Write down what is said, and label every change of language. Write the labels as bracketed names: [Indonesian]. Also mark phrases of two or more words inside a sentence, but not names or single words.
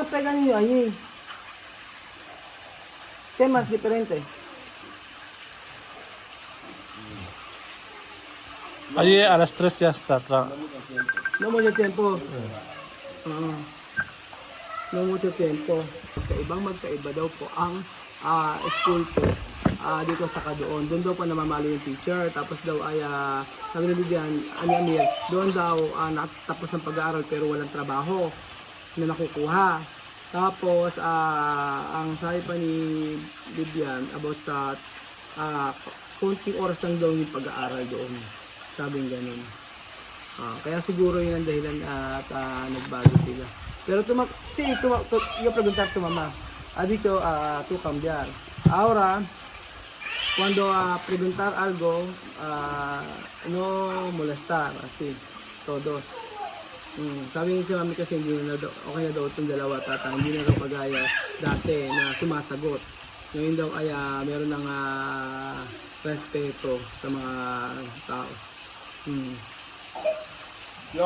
[Spanish] Pega niño ahí. ¿Qué más diferente? Allí a las 3 ya está. no mucho tiempo. No mucho tiempo. No mucho tiempo. [Filipino] Magkaiba daw po ang school po dito sa Kadoon. Doon daw pa namamalo yung teacher. Tapos daw ay sabi na Bibian, Amir, doon daw natapos ang pag-aaral pero walang trabaho na nakukuha. Tapos ang sabi pa ni Bibian about sa konting oras lang daw yung pag-aaral doon. Sabing ganun. Kaya siguro yun ang dahilan at nagbago sila. [Spanish] Pero yo preguntar tu mamá. Ha dicho tú cambiar. Ahora, cuando preguntar algo, no molestar, así, todos. [Filipino] Sabi niya si mami kasi hindi na daw, okay na daw itong dalawa tata, hindi na daw kagaya dati na sumasagot. Ngayon daw ay meron ng respeto sa mga tao. [Spanish] No,